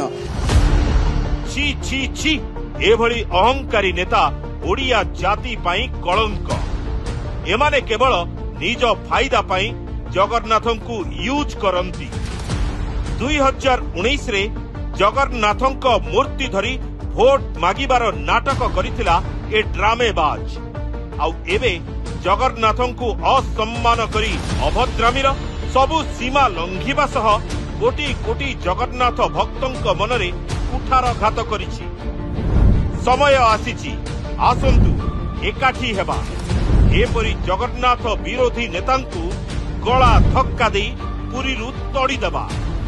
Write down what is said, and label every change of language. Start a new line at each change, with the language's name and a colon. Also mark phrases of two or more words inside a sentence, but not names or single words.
Odia: ଛି ଛି ଛି ଏଭଳି ଅହଂକାରୀ ନେତା ଓଡ଼ିଆ ଜାତି ପାଇଁ କଳଙ୍କ ଏମାନେ କେବଳ ନିଜ ଫାଇଦା ପାଇଁ ଜଗନ୍ନାଥଙ୍କୁ ୟୁଜ କରନ୍ତି 2019 ରେ ଜଗନ୍ନାଥଙ୍କ ମୂର୍ତ୍ତି ଧରି ଭୋଟ ମାଗିବାର ନାଟକ କରିଥିଲା ଏ ଡ୍ରାମେବାଜ ଆଉ ଏବେ ଜଗନ୍ନାଥଙ୍କୁ ଅସମ୍ମାନ କରି ଅଭଦ୍ରାମିର ସବୁ ସୀମା ଲଂଘିବା ସହ କୋଟି କୋଟି ଜଗନ୍ନାଥ ଭକ୍ତଙ୍କ ମନରେ କୁଠାରଘାତ କରିଛି ସମୟ ଆସିଛି ଆସନ୍ତୁ ଏକାଠି ହେବା ଏପରି ଜଗନ୍ନାଥ ବିରୋଧୀ ନେତାଙ୍କୁ ଗଳା ଧକ୍କା ଦେ ପୁରୀରୁ ତୋଡ଼ି ଦେବା।